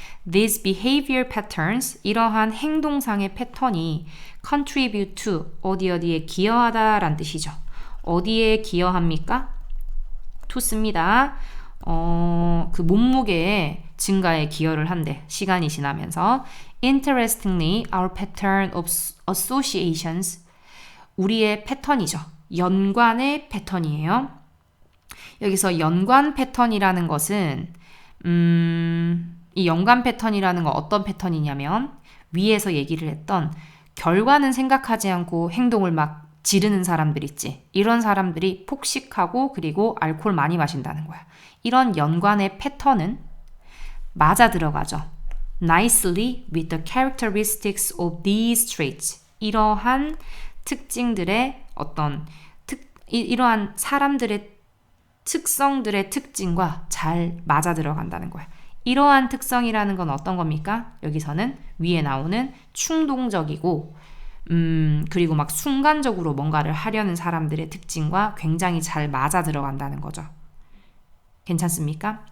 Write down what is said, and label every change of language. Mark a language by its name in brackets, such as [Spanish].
[English] These behavior patterns, [Korean] 이러한 행동상의 패턴이 [English] contribute to, [Korean] 어디에 기여하다 라는 뜻이죠. 어디에 기여합니까? to 씁니다. 그 몸무게의 증가에 기여를 한대. 시간이 지나면서. [English] Interestingly, our pattern of associations, [Korean] 우리의 패턴이죠. 연관의 패턴이에요. 여기서 연관 패턴이라는 것은 이 연관 패턴이라는 건 어떤 패턴이냐면 위에서 얘기를 했던 결과는 생각하지 않고 행동을 막 지르는 사람들 있지. 이런 사람들이 폭식하고 그리고 알코올 많이 마신다는 거야. 이런 연관의 패턴은 맞아 들어가죠. [English] Nicely with the characteristics of these traits. [Korean] 이러한 특징들의 이러한 사람들의 특성들의 특징과 잘 맞아 들어간다는 거야. 이러한 특성이라는 건 어떤 겁니까? 여기서는 위에 나오는 충동적이고 그리고 막 순간적으로 뭔가를 하려는 사람들의 특징과 굉장히 잘 맞아 들어간다는 거죠. 괜찮습니까?